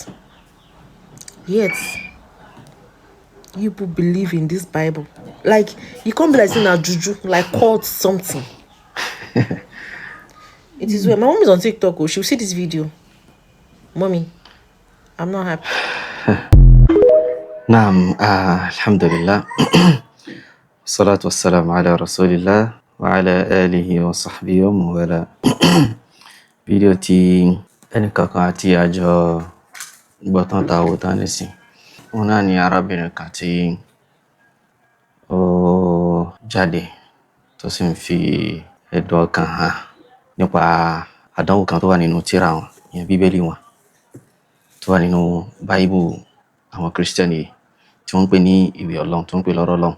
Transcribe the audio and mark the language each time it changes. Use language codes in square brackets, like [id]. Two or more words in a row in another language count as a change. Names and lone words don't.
[en] Yet you people believe in this Bible. Like you can't be like saying a juju, like called something. It is where my mom is on TikTok. Oh, she'll see this video. Mommy, I'm not happy. [ar] نعم، الحمد لله. الصلاة والسلام على رسول الله وعلى آله وصحبه ومن والاه. [yo] Fídíò tí ẹnìkankan àti àjọ gbọ́tán ta wò tán nísìn. Òun náà ni arábìnrin kan tí ó jáde tó sì ń fi ẹ̀dùn ọkàn hàn nípa àdánwò kan tó wà nínú tírà wọn, ìyẹn Bíbélì wọn, tó wà nínú Bible àwọn Christian yìí tí wọ́n ń pè ní ìwé Ọlọ́run, tó ń pè lọ́rọ̀ Ọlọ́run.